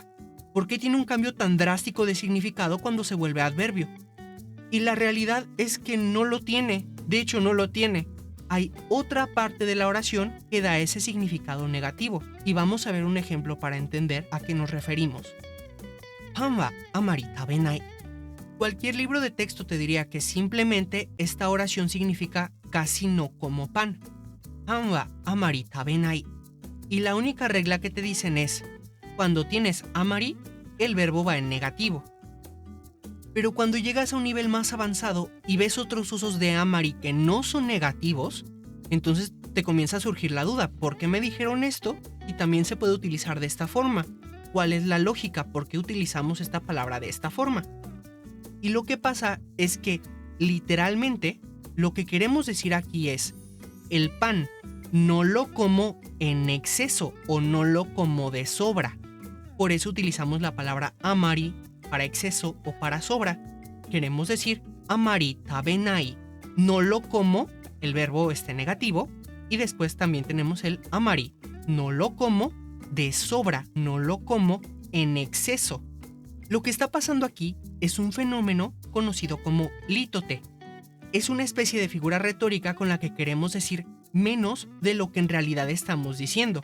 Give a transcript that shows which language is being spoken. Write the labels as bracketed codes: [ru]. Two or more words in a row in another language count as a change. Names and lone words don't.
[es] ¿Por qué tiene un cambio tan drástico de significado cuando se vuelve adverbio? Y la realidad es que no lo tiene, de hecho no lo tiene. Hay otra parte de la oración que da ese significado negativo, y vamos a ver un ejemplo para entender a qué nos referimos. [ja] パンはあまり食べない. [es] Cualquier libro de texto te diría que simplemente esta oración significa casi no como pan. [ja] パンはあまり食べない. [es] Y la única regla que te dicen es, cuando tienes amari, el verbo va en negativo. Pero cuando llegas a un nivel más avanzado y ves otros usos de amari que no son negativos, entonces te comienza a surgir la duda, ¿por qué me dijeron esto? Y también se puede utilizar de esta forma. ¿Cuál es la lógica? ¿Por qué utilizamos esta palabra de esta forma? Y lo que pasa es que, literalmente, lo que queremos decir aquí es, el pan no lo como en exceso o no lo como de sobra. Por eso utilizamos la palabra amari para exceso o para sobra. Queremos decir [ja] あまり食べない, [es] no lo como, el verbo negativo, y después también tenemos el amari, no lo como de sobra, no lo como en exceso. Lo que está pasando aquí es un fenómeno conocido como lítote. Es una especie de figura retórica con la que queremos decir menos de lo que en realidad estamos diciendo.